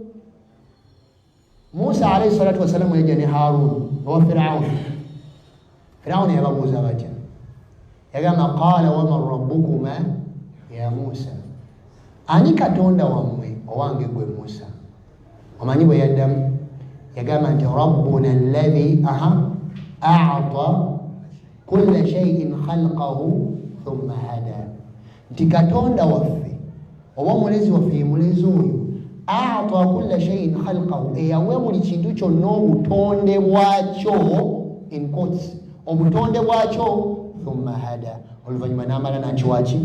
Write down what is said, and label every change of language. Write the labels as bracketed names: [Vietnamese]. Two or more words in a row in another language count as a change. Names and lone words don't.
[Ganda] Musa [Arabic] عليه الصلاة والسلام [Ganda] yajja ne Harun owa Firawuni yababuuza batya? Yagamba [Arabic] قال ومن ربكما يا موسى, [Ganda] ani katonda wammwe owange gwe Musa? Omanyi bwe yaddamu? Yagamba nti [Arabic] ربنا الذي أعطى كل شيء خلقه ثم هدى, [Ganda] nti katonda waffe oba omulezi waffe ye mulezi oyo [Arabic] أعطى كل شيء خلقه, [Ganda] eyawe buli kintu kyonna obutonde bwakyo, [English] in quotes, [Ganda] obutonde bwakyo, [Arabic] ثم هدى, [Ganda] oluvannyuma n'amala n'akiwa ki?